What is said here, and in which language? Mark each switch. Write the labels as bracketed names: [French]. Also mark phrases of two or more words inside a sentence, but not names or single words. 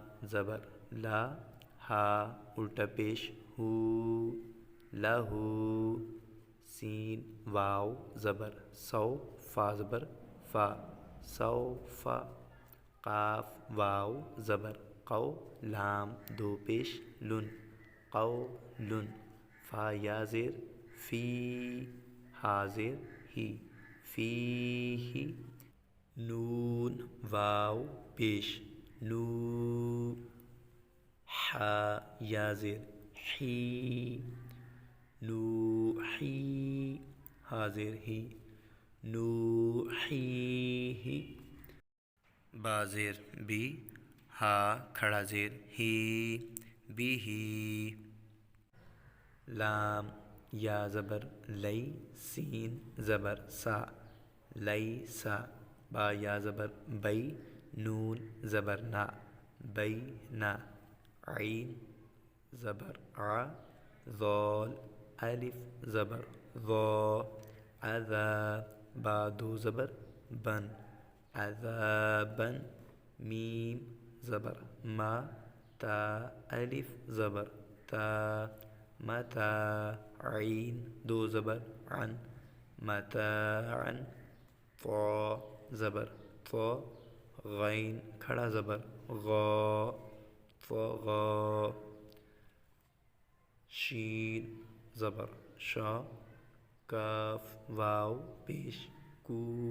[Urdu] زبر لا، ہا الٹا پیش ہو، لہو، سین واو زبر سو، فا زبر فا، سوف، قاف واو زبر قو، لام دو پیش لن، قولن، فا یا زیر فی، ہا زیر ہی، فیہ، نون واو پیش نو، ہا یا زیر حی، نوحی، ہا زیر ہی، نوحیہ، با زیر بی، ہا کھڑا زیر ہی، بیہ، لام یا زبر لئی، سین زبر سا، لیسا، با یا زبر بئی، نون زبر نا، بینا، عین زبر ع، ذال الف زبر ذا، عذا، با دو زبر بن، عذابا، میم زبر ما، تا الف زبر تا، متا، عین دو زبر عن، متاعا، طا زبر طا، غین کھڑا زبر غا، طغا، شین زبر شا، کاف واو پیش کو،